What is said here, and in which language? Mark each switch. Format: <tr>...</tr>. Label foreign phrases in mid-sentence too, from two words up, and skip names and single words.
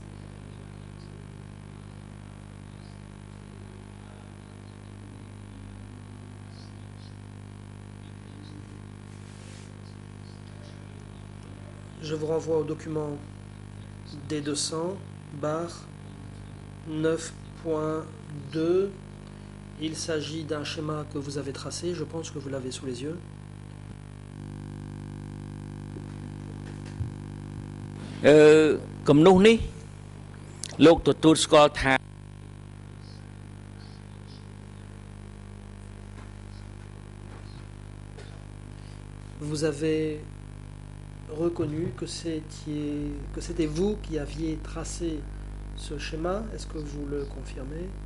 <fr>Je vous renvoie au document D200-9.2. Il s'agit d'un schéma que vous avez tracé, je pense que vous l'avez sous les yeux. Comme nous ni,</fr> <km>លោកទទួលស្គាល់ថា</km> <fr>Vous avez reconnu que c'était vous qui aviez tracé ce schéma. Est-ce que vous le confirmez?</fr>